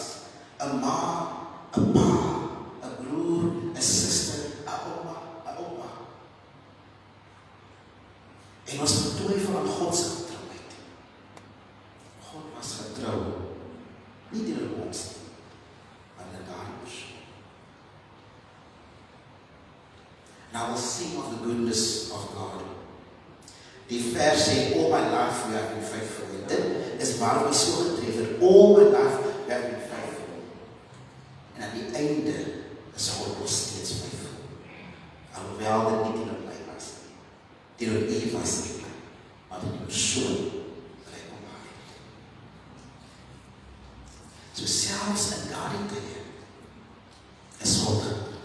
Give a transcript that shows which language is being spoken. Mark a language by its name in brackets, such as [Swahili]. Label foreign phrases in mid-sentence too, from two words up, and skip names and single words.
[Afrikaans] 'n ma, 'n pa, 'n broer, 'n suster, 'n ouma, 'n oupa. En ons betwyfel aan God se getrouheid. God was getrou, nie teenoor ons, maar in daardie persoon. [English] Now we'll sing of the goodness of God. [Afrikaans] Die vers sê, [English] all my life you have been faithful. [Afrikaans] En dit is waar we so getref het, [English] all my life you have been faithful. [Afrikaans] En aan die einde is God nog steeds faithful. Alhoewel dit nie teenoor my was nie. Teenoor U was nie. Maar die persoon wat hy omhaal het. So selfs in daardie tye is God goed.